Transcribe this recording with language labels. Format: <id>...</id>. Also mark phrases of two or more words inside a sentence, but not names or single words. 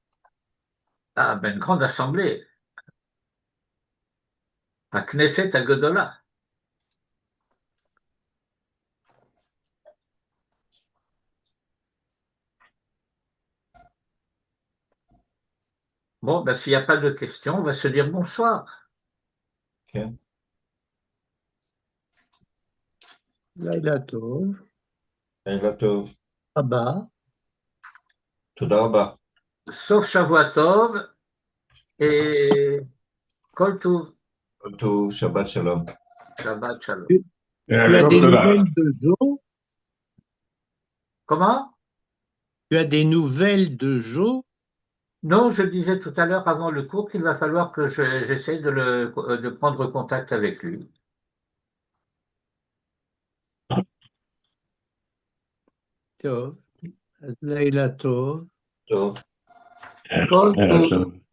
<fr>Ah, ben une grande assemblée, à</fr> <he>כנסת הגדולה.</he> <fr>Bon, ben, s'il n'y a pas de questions, on va se dire bonsoir.</fr> <he>כן. לילה טוב. לילה טוב. הבא. תודה רבה.</he> <fr>Sauf Shavuot et</fr> <he>כל טוב. כל טוב, שבת שלום. שבת שלום.</he> <fr>Tu as des nouvelles de Jo? Comment? Tu as des nouvelles de Jo? Non, je disais tout à l'heure avant le cours qu'il va falloir que j'essaie de prendre contact avec lui.</fr> <he>טוב. אז לילה טוב. טוב. כל טוב.</he>